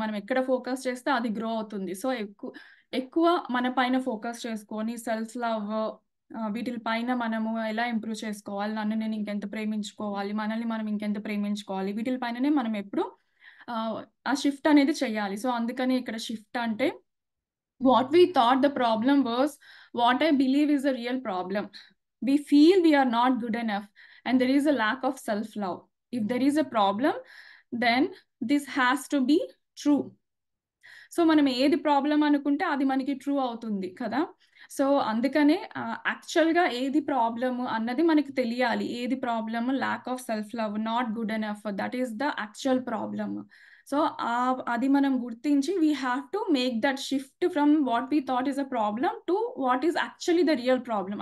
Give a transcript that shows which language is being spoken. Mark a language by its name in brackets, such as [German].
[Telugu] మనం ఎక్కడ ఫోకస్ చేస్తే అది గ్రో అవుతుంది. సో, ఎక్కువ మన పైన ఫోకస్ చేసుకొని సెల్ఫ్ లవ్ వీటిల పైన మనము ఎలా ఇంప్రూవ్ చేసుకోవాలి, నన్ను నేను ఇంకెంత ప్రేమించుకోవాలి, మనల్ని మనం ఇంకెంత ప్రేమించుకోవాలి, వీటిల పైననే మనం ఎప్పుడు ఆహ్, ఆ షిఫ్ట్ అనేది చేయాలి. సో, అందుకని ఇక్కడ షిఫ్ట్ అంటే [English] what we thought the problem was, what I believe is a real problem. We feel we are not good enough, and there is a lack of self love. If there is a problem, then this has to be true. [Telugu] So, మనం ఏది problem అనుకుంటే అది మనకి true అవుతుంది కదా! So, అందుకనే యాక్చువల్‌గా ఏది ప్రాబ్లమ్ అన్నది మనకి తెలియాలి. [English] ఏది problem lack of self love, not good enough that is the actual problem. [Telugu] So, అది మనం గుర్తించి [English] We have to make that shift from what we thought is a problem to what is actually the real problem.